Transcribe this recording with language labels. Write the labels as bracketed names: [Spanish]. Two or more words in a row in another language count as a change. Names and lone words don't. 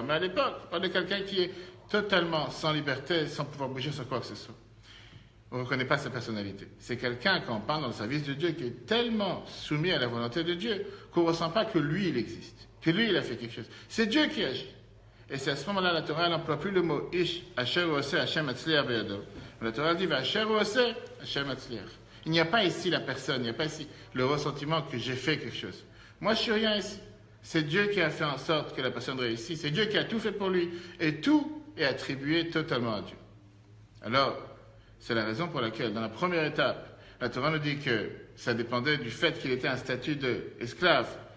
[French] Mais à l'époque, on parle de quelqu'un qui est totalement sans liberté, sans pouvoir bouger sur quoi que ce soit. On ne reconnaît pas sa personnalité. C'est quelqu'un, quand on parle dans le service de Dieu, qui est tellement soumis à la volonté de Dieu, qu'on ne ressent pas que lui, il existe, que lui, il a fait quelque chose. C'est Dieu qui agit. Et c'est à ce moment-là, la Torah n'emploie plus le mot Ish, [Hebrew] אשר עושה השם מצליח בידו. [French] La Torah dit [Hebrew] אשר עושה השם מצליח. [French] Il n'y a pas ici la personne, il n'y a pas ici le ressentiment que j'ai fait quelque chose. Moi, je ne suis rien ici. C'est Dieu qui a fait en sorte que la personne réussisse. C'est Dieu qui a tout fait pour lui. Et tout est attribué totalement à Dieu. Alors, c'est la raison pour laquelle, dans la première étape, la Torah nous dit que ça dépendait du fait qu'il était un statut d'esclave.